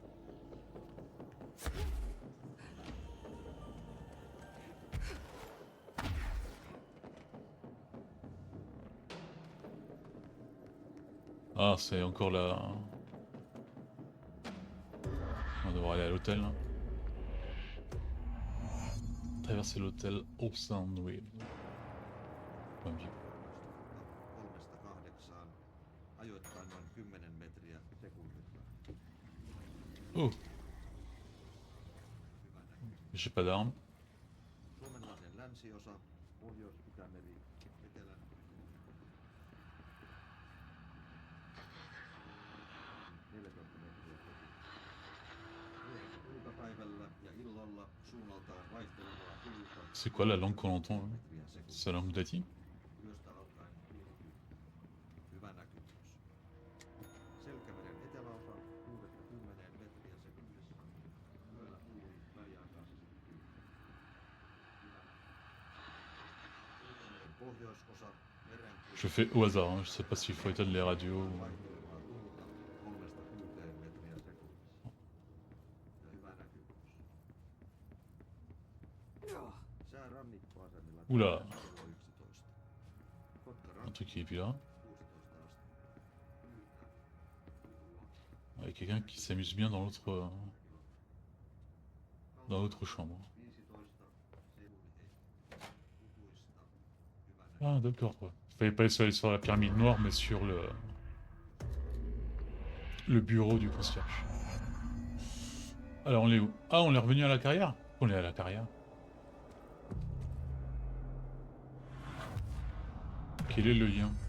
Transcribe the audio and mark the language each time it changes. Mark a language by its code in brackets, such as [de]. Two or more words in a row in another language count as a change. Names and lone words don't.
[fr] Ah c'est encore là. On va devoir aller à l'hôtel là. Traverser l'hôtel Old Wave. Pas mieux. [fi] 3-8, ajoittain noin 10 metriä sekunnissa. [fr] Oh. J'ai pas d'armes. [fi] Suomenlahden länsiosa, Pohjois-Itämeri, etelän 14 metriä sekunnissa. Iltapäivällä ja illalla suunnaltaan vaihtelevaa tuulta. [fr] C'est quoi la langue qu'on entend? [fi] Metriä sekunnissa. [fr] C'est la langue d'Ati? [fi] Yöstä alkaen pilvi. Hyvä näkyvyys. Selkämeren eteläosa 6-10 metriä sekunnissa. Yöllä tuuli väliaikaisesti pilvi. Pohjoisosa merenkulku. [fr] Je fais au hasard, hein. Je sais pas s'il faut éteindre les radios. [fi] Vaihtelevaa tuulta 3-6 metriä sekunnissa. Ja hyvä näkyvyys. Sää rannikkoasemilla Oula. kello 11. Kotka [fr] Un truc qui est plus là. [fi] 16 astetta. [fr] Il y a quelqu'un qui s'amuse bien dans l'autre chambre. [fi] 15 sekunti. Lukuista. Hyvä [fr] Ah d'accord. Ouais. Fallait pas aller sur la pyramide noire mais sur le bureau du concierge. Alors on est où? Ah on est revenu à la carrière? On est à la carrière. Quel est le lien?